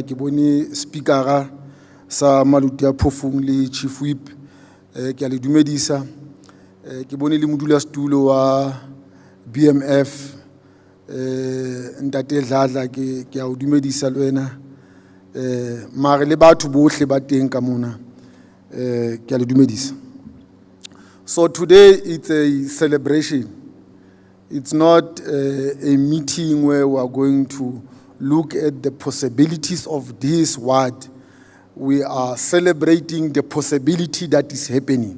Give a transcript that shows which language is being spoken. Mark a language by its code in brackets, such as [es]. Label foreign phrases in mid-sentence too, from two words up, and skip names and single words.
[st] Ke bone speakera sa Maluti-A-Phofung le chief whip, ke a le dumedisa. Ke bone le modulasetulo wa BMF, ntate Dladla, ke a o dumedisa le wena. Mare le batho bohle ba teng ka mona, ke a le dumedisa. [en] So today it's a celebration. It's not a meeting where we are going to look at the possibilities of this word. We are celebrating the possibility that is happening.